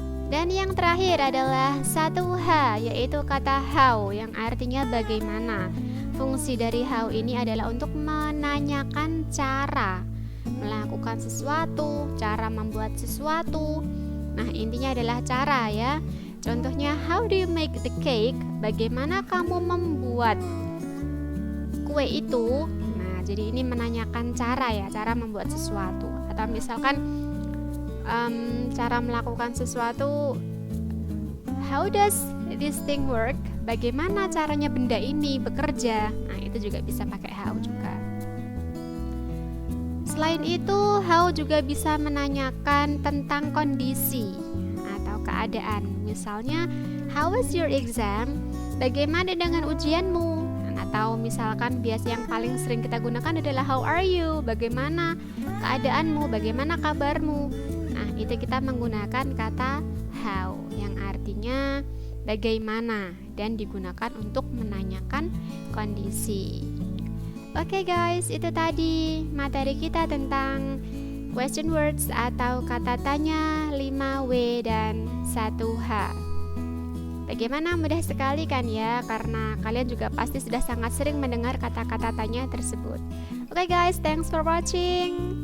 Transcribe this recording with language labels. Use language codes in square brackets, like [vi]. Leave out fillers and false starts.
[id] Dan yang terakhir adalah 1H, yaitu kata how yang artinya bagaimana. Fungsi dari how ini adalah untuk menanyakan cara melakukan sesuatu, cara membuat sesuatu. Nah, intinya adalah cara ya. Contohnya, [en] how do you make the cake? [id] Bagaimana kamu membuat kue itu? Nah, jadi ini menanyakan cara ya, cara membuat sesuatu. Atau misalkan cara melakukan sesuatu, [en] how does this thing work? [id] Bagaimana caranya benda ini bekerja? Nah, itu juga bisa pakai how juga. Selain itu, how juga bisa menanyakan tentang kondisi atau keadaan. Misalnya, [en] how was your exam? [id] Bagaimana dengan ujianmu? Atau misalkan biasa yang paling sering kita gunakan adalah [en] how are you? [id] Bagaimana keadaanmu? Bagaimana kabarmu? Nah, itu kita menggunakan kata how yang artinya bagaimana dan digunakan untuk menanyakan kondisi. Oke guys, itu tadi materi kita tentang [en] question words [id] atau kata tanya 5W dan 1H. Bagaimana, mudah sekali kan ya, karena kalian juga pasti sudah sangat sering mendengar kata-kata tanya tersebut. [en] Oke guys, thanks for watching.